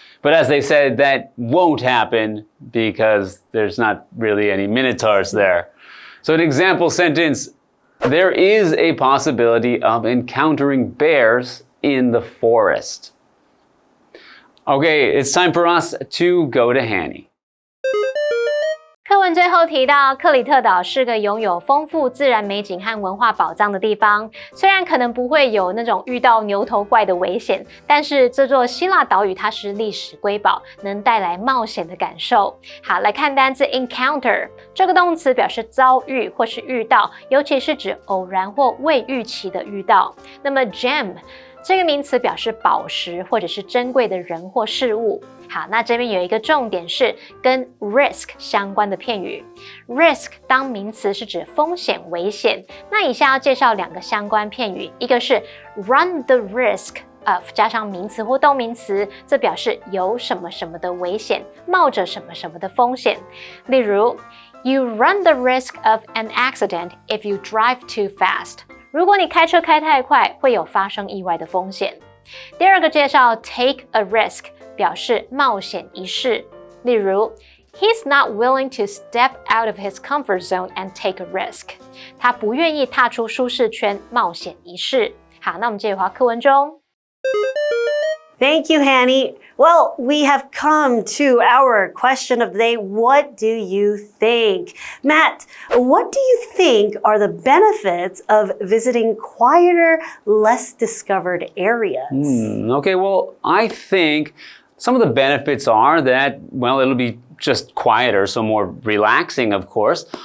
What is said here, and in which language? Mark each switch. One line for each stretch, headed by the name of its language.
English: But as they said, that won't happen because there's not really any Minotaurs there. So an example sentence, there is a possibility of encountering bears in the forest. Okay, it's time for us to go to Hanny.
Chinese: 课文最后提到，克里特岛是个拥有丰富自然美景和文化宝藏的地方。虽然可能不会有那种遇到牛头怪的危险，但是这座希腊岛屿它是历史瑰宝，能带来冒险的感受。好，来看单字 encounter， 这个动词表示遭遇或是遇到，尤其是指偶然或未预期的遇到。那么 gem这个名词表示宝石或者是珍贵的人或事物。好，那这边有一个重点是跟 risk 相关的片语。 risk 当名词是指风险、危险。那以下要介绍两个相关片语，一个是 run the risk of 加上名词或动名词，这表示有什么什么的危险，冒着什么什么的风险。
English: 例如 You run the risk of an accident if you drive too fast。
Chinese: 如果你开车开太快，会有发生意外的风险。
English: 第二个介绍 take a risk 表示冒险一试，例如 He's not willing to step out of his comfort zone and take a risk。
Chinese: 他不愿意踏出舒适圈，冒险一试。好，那我们接着回课文中。
English: Thank you, Hanny. Well, we have come to our question of the day. What do you think? Matt, what do you think are the benefits of visiting quieter, less discovered areas? Okay, well, I think some of the benefits are that, well, it'll be just quieter, so more relaxing, of course.